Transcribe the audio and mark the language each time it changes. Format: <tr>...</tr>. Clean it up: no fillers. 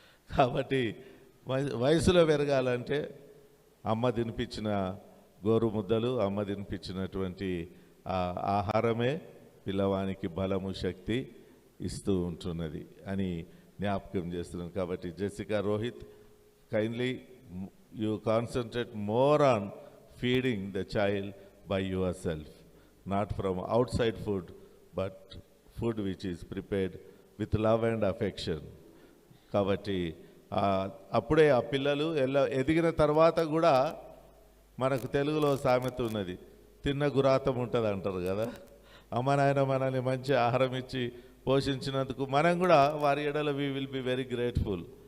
<te>కాబట్టి వయసులో పెరగాలంటే అమ్మ తినిపించిన గోరు ముద్దలు, అమ్మ తినిపించినటువంటి ఆహారమే పిల్లవానికి బలము, శక్తి ఇస్తూ ఉంటున్నది అని జ్ఞాపకం చేస్తున్నాను. కాబట్టి</te> <en>Jessica, Rohit, kindly you concentrate more on feeding the child by yourself, not from outside food, but food which is prepared with love and affection.</en> <te>కాబట్టి అప్పుడే ఆ పిల్లలు ఎదిగిన తర్వాత కూడా మనకు తెలుగులో సామెత ఉన్నది, తిన్న గురాతం ఉంటుంది అంటారు కదా. అమ్మ నాయన మనల్ని మంచి ఆహారం ఇచ్చి పోషించినందుకు మనం కూడా వారి ఎడల</te> <en>We will be very grateful.</en>